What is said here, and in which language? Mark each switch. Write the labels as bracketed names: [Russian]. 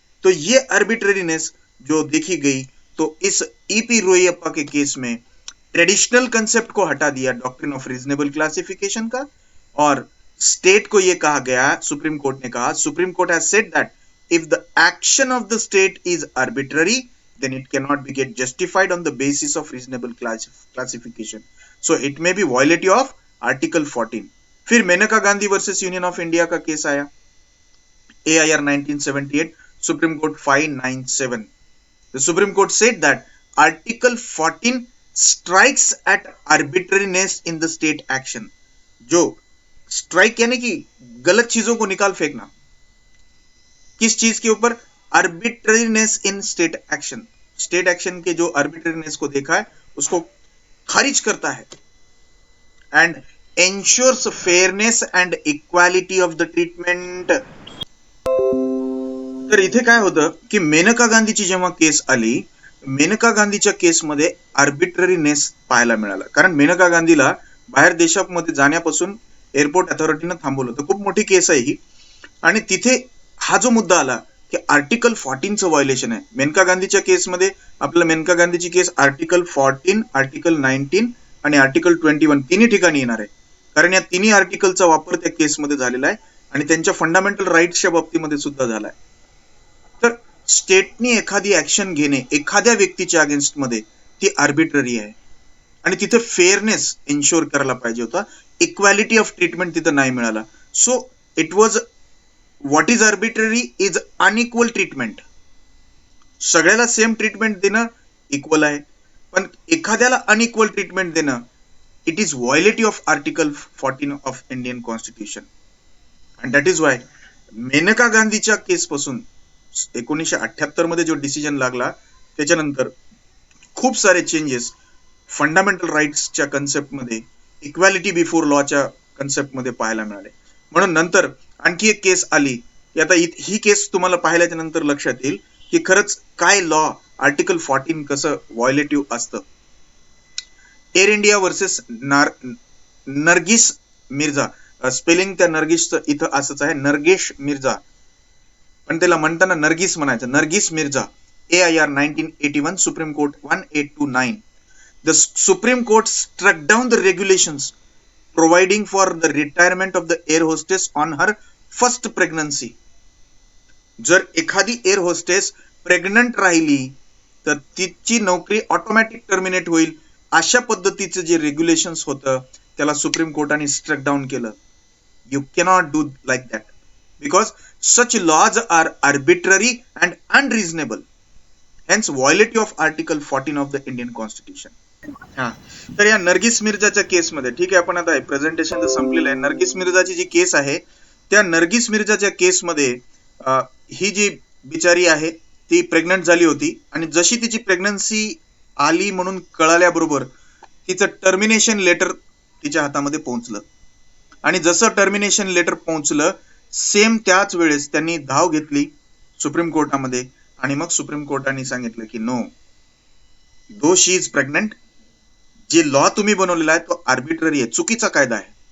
[Hindi] तो ये आर्बिट्ररीनेस जो देखी गई, तो इस ईपी रोयप्पा के केस में ट्रेडिशनल कंसेप्ट को हटा दिया डॉक्ट्रिन ऑफ रीजनेबल क्लासिफिकेशन का, और स्टेट को यह कहा गया, [English] Supreme court ने कहा, supreme court has said that if the action of the state is arbitrary then it cannot be get justified on the basis of reasonable classification. So it may be violative of article 14. [Hindi] फिर Maneka Gandhi versus union of India का case आया, AIR 1978, Supreme Court 597. [English] The Supreme Court said that Article 14 strikes at arbitrariness in the state action. [Hindi] जो strike यानी कि गलत चीजों को निकाल फेंकना, किस चीज के ऊपर? [English] Arbitrariness in state action. [Hindi] स्टेट एक्शन के जो आर्बिट्ररीनेस को देखा है उसको खारिज करता है. And [English] ensures fairness and equality of the treatment. [Marathi] तर इथे काय होतं की मेनका गांधीची जेव्हा केस आली, मेनका गांधीच्या केसमध्ये आर्बिट्ररीनेस पाहायला मिळाला, कारण मेनका गांधीला बाहेर देशामध्ये जाण्यापासून एअरपोर्ट अथॉरिटीनं थांबवलं होतं. खूप मोठी केस आहे ही. आणि तिथे हा जो मुद्दा आला की आर्टिकल 14चं व्हायोलेशन आहे. मेनका गांधीच्या केसमध्ये आपल्याला मेनका गांधीची केस आर्टिकल 14, आर्टिकल 19 आणि आर्टिकल 21 तिन्ही ठिकाणी येणार आहे, कारण या तिन्ही आर्टिकलचा वापर त्या केसमध्ये झालेला आहे आणि त्यांच्या फंडामेंटल राईट्सच्या बाबतीमध्ये सुद्धा झालाय. तर स्टेटनी एखादी ऍक्शन घेणे एखाद्या व्यक्तीच्या अगेन्स्ट मध्ये ती आर्बिट्ररी आहे आणि तिथे फेअरनेस इन्शुअर करायला पाहिजे होता. इक्वॅलिटी ऑफ ट्रीटमेंट तिथं नाही मिळाला. [English] So it was what is arbitrary is unequal treatment. [Marathi] सगळ्याला सेम ट्रीटमेंट देणं इक्वल आहे, पण एखाद्याला अनइक्वल ट्रीटमेंट देणं [English] It is violative of article 14 of Indian constitution. And that is why [Marathi] Maneka गांधीच्या केस पासून 1978 मध्ये जो डिसिजन लागला त्याच्यानंतर खूप सारे चेंजेस फंडामेंटल राईट्सच्या कन्सेप्टमध्ये, इक्वॅलिटी बिफोर लॉच्या कन्सेप्टमध्ये पाहायला मिळाले. म्हणून नंतर आणखी एक केस आली. आता ही केस तुम्हाला पाहिल्याच्या नंतर लक्षात येईल की खरंच काय लॉ आर्टिकल 14 कसं व्हायोलेटिव्ह असतं. Air India versus Nargis Mirza. Spelling त्या नर्गिसचं इथं असंच आहे, नर्गेश मिर्झा, पण त्याला म्हणताना नर्गिस म्हणायचं, Nargis Mirza. [English] AIR 1981, Supreme Court 1829. The Supreme Court struck down the regulations providing for the retirement of the air hostess on her first pregnancy. [Marathi] जर एखादी एअर होस्टेस प्रेग्नंट राहिली तर तिची नोकरी ऑटोमॅटिक टर्मिनेट होईल, अशा पद्धतीचं जे रेग्युलेशन्स होतं त्याला सुप्रीम कोर्टाने स्ट्रक डाऊन केलं. [English] You cannot do like that because such laws are arbitrary and unreasonable, hence violative of article 14 of the Indian Constitution. [Marathi] हा, तर या नर्गिस मिर्झाच्या केसमध्ये, ठीक आहे, आपण आता प्रेझेंटेशन तर संपलेलं आहे. नर्गिस मिर्झाची जी केस आहे त्या नर्गिस मिर्झाच्या केसमध्ये ही जी बिचारी आहे ती प्रेग्नंट झाली होती आणि जशी तिची प्रेग्नन्सी आली म्हणून कळाल्याबरोबर तिचं टर्मिनेशन लेटर तिच्या हातामध्ये पोहोचलं आणि जसं टर्मिनेशन लेटर पोहोचलं सेम त्याच वेळेस त्यांनी धाव घेतली सुप्रीम कोर्टामध्ये आणि मग सुप्रीम कोर्टाने सांगितलं की [English] no, though she is pregnant, [Marathi] जे लॉ तुम्ही बनवलेला आहे तो आर्बिट्ररी आहे, चुकीचा कायदा आहे.